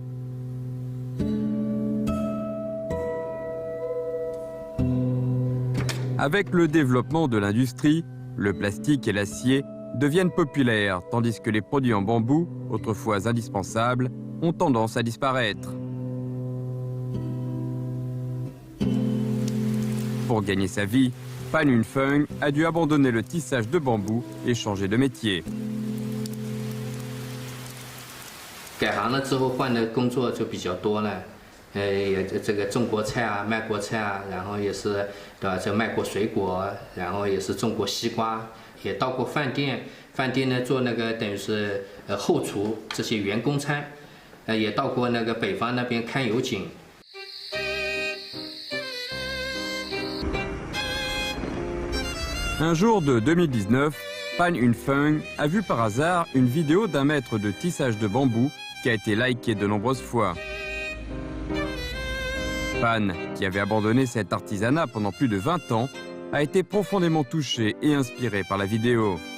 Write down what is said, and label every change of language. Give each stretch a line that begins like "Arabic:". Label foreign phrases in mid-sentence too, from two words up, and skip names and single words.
French: Avec le développement de l'industrie, le plastique et l'acier deviennent populaires, tandis que les produits en bambou, autrefois indispensables, ont tendance à disparaître. Pour gagner sa vie, Pan Yunfeng a dû abandonner le tissage de bambou et changer de métier.
Chinese: 改行了之后换的工作就比较多了，也这个种过菜啊，卖过菜啊，然后也是对吧？这卖过水果，然后也是种过西瓜，也到过饭店，饭店呢做那个等于是后厨这些员工餐，也到过那个北方那边看油井。
French: Un jour de 2019, Pan Yunfeng a vu par hasard une vidéo d'un maître de tissage de bambou qui a été likée de nombreuses fois. Pan, qui avait abandonné cet artisanat pendant plus de 20 ans, a été profondément touché et inspiré par la vidéo.